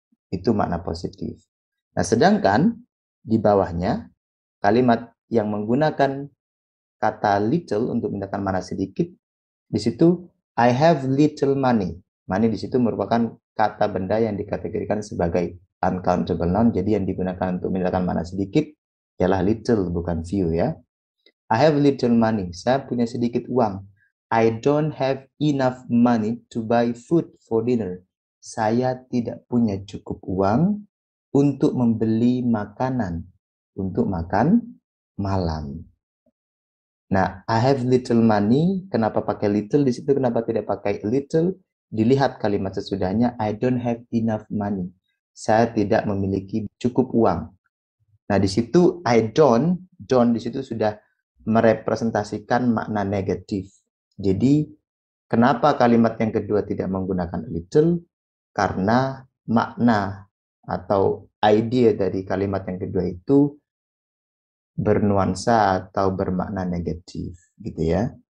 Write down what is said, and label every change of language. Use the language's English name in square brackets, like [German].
[Indonesian] Itu makna positif. Nah, sedangkan di bawahnya kalimat yang menggunakan kata little untuk menandakan makna sedikit, di situ [English] I have little money. [Indonesian] Money di situ merupakan kata benda yang dikategorikan sebagai uncountable noun, jadi yang digunakan untuk menandakan makna sedikit ialah little, bukan few ya. [English] I have little money. [Indonesian] Saya punya sedikit uang. [English] I don't have enough money to buy food for dinner. [Indonesian] Saya tidak punya cukup uang untuk membeli makanan untuk makan malam. Nah, [English] I have little money. [Indonesian] Kenapa pakai little di situ? Kenapa tidak pakai little? Dilihat kalimat sesudahnya. [English] I don't have enough money. [Indonesian] Saya tidak memiliki cukup uang. Nah, di situ I don't di situ sudah merepresentasikan makna negatif. Jadi, kenapa kalimat yang kedua tidak menggunakan little? Karena makna atau ide dari kalimat yang kedua itu bernuansa atau bermakna negatif, gitu ya.